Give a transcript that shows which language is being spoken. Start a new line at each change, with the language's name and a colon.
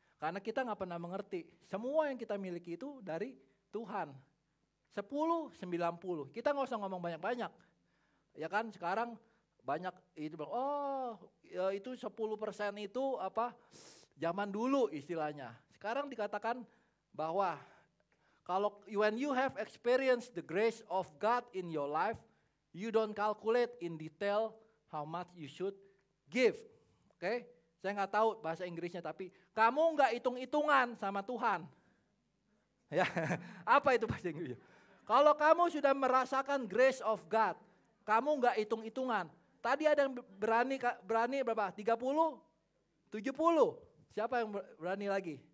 Indonesian: Karena kita nggak pernah mengerti. Semua yang kita miliki itu dari Tuhan. 10, 90. Kita nggak usah ngomong banyak-banyak. Ya kan sekarang banyak itu bilang, oh ya itu 10% itu zaman dulu istilahnya. Sekarang dikatakan bahwa
English: when you have experienced the grace of God in your life, you don't calculate in detail how much you should give.
Indonesian: Oke? Saya nggak tahu bahasa Inggrisnya, tapi kamu nggak hitung-hitungan sama Tuhan. Ya, apa itu bahasa Inggrisnya? Kalau kamu sudah merasakan grace of God, kamu nggak hitung-hitungan. Tadi ada yang berani berapa? 30? 70? Siapa yang berani lagi?